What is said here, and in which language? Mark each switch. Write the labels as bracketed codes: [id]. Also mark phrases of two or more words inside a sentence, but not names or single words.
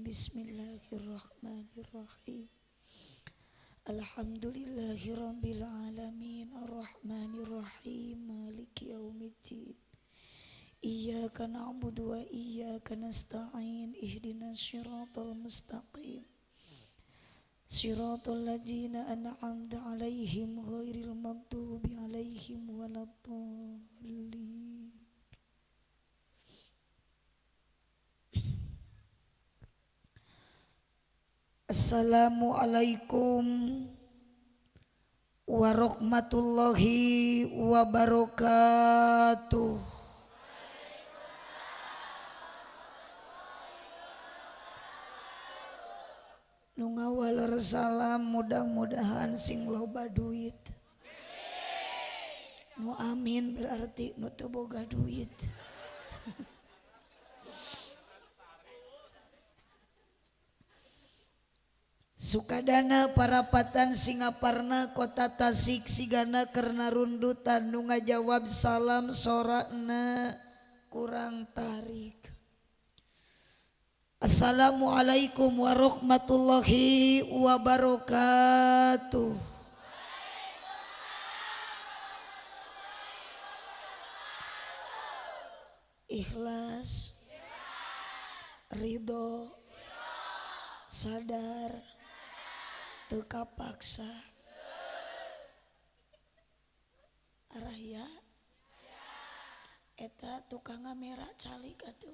[ar] بسم الله الرحمن الرحيم الحمد لله رب العالمين الرحمن الرحيم مالك يوم الدين إياك نعبد وإياك نستعين اهدنا الصراط المستقيم صراط الذين أنعمت عليهم غير المغضوب عليهم ولا الضالين. السلام عليكم ورحمة الله وبركاته. [su] Nu ngawaler salam mudah-mudahan sing loba duit. Nu amin berarti nu teu boga duit. Sukadana parapatan Singaparna kota Tasik sigana kerna rundutan nu ngajawab salam sorana kurang tarik. [ar] السلام عليكم ورحمة الله وبركاته. [su] Ikhlas, ridho, sadar, teu kapaksa. Arahya eta tukang kamera calik atuh.